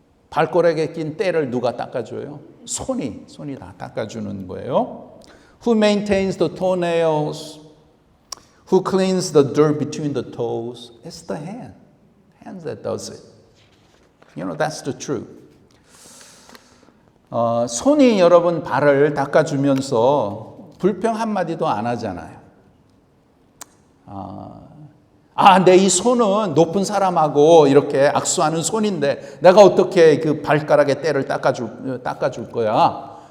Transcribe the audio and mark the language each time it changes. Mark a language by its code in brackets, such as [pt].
[ko] 발가락에 낀 때를 누가 닦아줘요? 손이 다 닦아주는 거예요. [en] Who maintains the toenails? Who cleans the dirt between the toes? It's the hand. Hands that does it. You know, that's the truth. [ko] 손이 여러분 발을 닦아주면서 불평 한마디도 안 하잖아요. 내 이 손은 높은 사람하고 이렇게 악수하는 손인데 내가 어떻게 그 발가락에 때를 닦아줄 거야.